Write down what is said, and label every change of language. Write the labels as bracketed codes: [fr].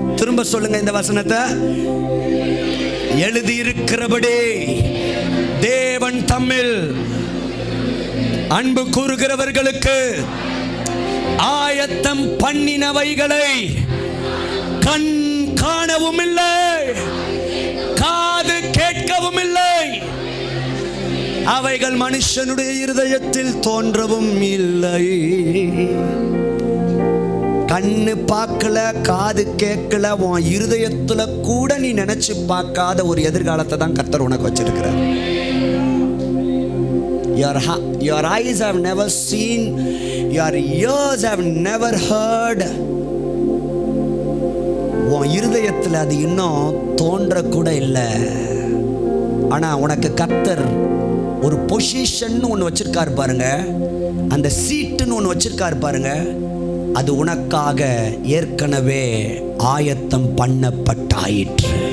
[ta] திரும்ப சொல்லுங்க இந்த வசனத்தை. எழுதியிருக்கிறபடி தேவன் தம்மில் அன்பு கூறுகிறவர்களுக்கு ஆயத்தம் பண்ணினவைகளை கண் காணவும் இல்லை, காது கேட்கவும் இல்லை, அவைகள் மனுஷனுடைய இருதயத்தில் தோன்றவும் இல்லை. கண்ணு பார்க்கல, காது கேட்கல, உன் இருதயத்துல கூட நீ நினைச்சு பார்க்காத ஒரு எதிர்காலத்தை தான் கர்த்தர் உனக்கு வச்சிருக்கிறார். [en] Your eyes have never seen, your ears have never heard. [ta] உன் இருதயத்தில் அது இன்னும் தோன்ற கூட இல்லை. ஆனா உனக்கு கர்த்தர் ஒரு பொசிஷன் ஒன்று வச்சிருக்காரு பாருங்க, அந்த சீட்டுன்னு ஒன்று வச்சிருக்காரு பாருங்க, அது உனக்காக ஏற்கனவே ஆயத்தம் பண்ணப்பட்டாயிற்று.